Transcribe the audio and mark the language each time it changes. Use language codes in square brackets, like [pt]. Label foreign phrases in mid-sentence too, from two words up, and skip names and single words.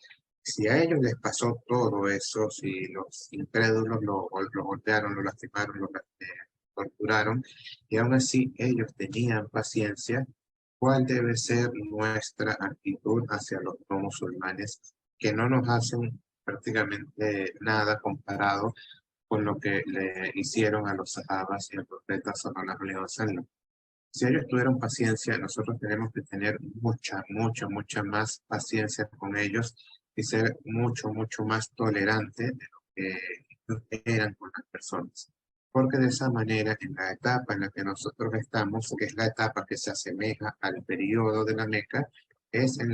[es] Si a ellos les pasó todo eso, si los incrédulos lo golpearon, lo lastimaron, torturaron, y aún así ellos tenían paciencia, ¿cuál debe ser nuestra actitud hacia los no musulmanes que no nos hacen prácticamente nada comparado con lo que le hicieron a los sahabas y al profeta [ar] صلى الله عليه وسلم. [es] Si ellos tuvieron paciencia, nosotros tenemos que tener mucha más paciencia con ellos y ser mucho más tolerantes de lo que ellos eran con las personas. Porque de esa manera, en la etapa en la que nosotros estamos, que es la etapa que se asemeja al periodo de la Meca, es en